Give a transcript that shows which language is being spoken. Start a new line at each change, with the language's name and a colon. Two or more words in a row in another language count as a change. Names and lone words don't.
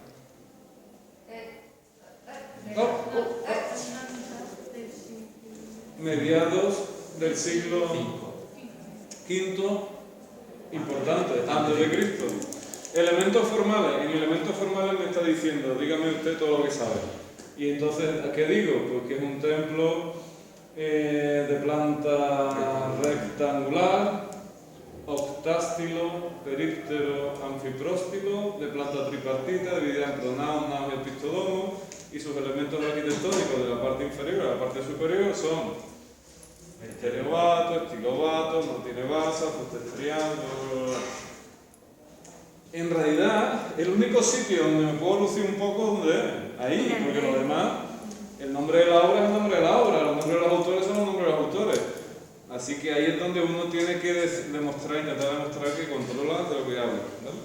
Spanish: Mediados del siglo V, importante, antes de Cristo. Elementos formales. En elementos formales me está diciendo, dígame usted todo lo que sabe. Y entonces, ¿qué digo? Pues que es un templo de planta rectangular, octástilo, períptero, anfipróstilo, de planta tripartita, dividida en pronaos, naos y epistodomo, y sus elementos arquitectónicos de la parte inferior a la parte superior son estereobato, estilobato, mortinebasa, triángulo. En realidad, el único sitio donde me puedo lucir un poco es ahí, porque lo demás, el nombre de la obra es el nombre de la obra, los nombres de los autores son los nombres de los autores. Así que ahí es donde uno tiene que intentar demostrar que controla de lo que habla, ¿vale?